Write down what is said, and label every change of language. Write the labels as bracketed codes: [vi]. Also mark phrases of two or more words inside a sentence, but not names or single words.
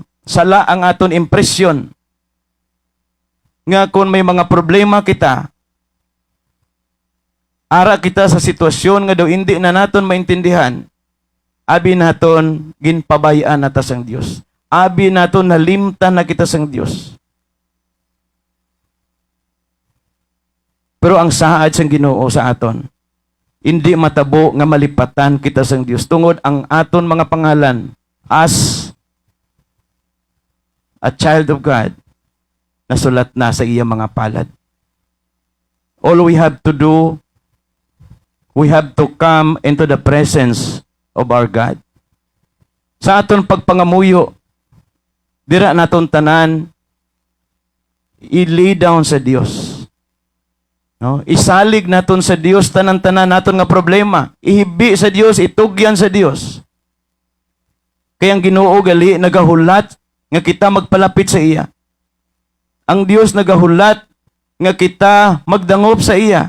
[hil] Sala ang aton impresyon nga kung may mga problema kita, ara kita sa sitwasyon nga daw hindi na naton maintindihan, abi naton ginpabayaan nata sang Dios. Abi naton nalimtan na kita sang Dios. Pero ang saad sang Ginoo sa aton, hindi matabo nga malipatan kita sang Dios tungod ang aton mga pangalan [en] as a child of God [hil] nasulat na sa iyang mga palad. [en] All we have to do, we have to come into the presence of our God. [hil] Sa aton pagpangamuyo, dira naton tanan, i-lay down sa Dios. No? Isalig naton sa Dios tanan-tanan naton nga problema. Ihibi sa Dios, itugyan sa Dios. Kaya ang Ginoo gali nagahulat nga kita magpalapit sa iya. Ang Dios nagahulat nga kita magdangop sa iya.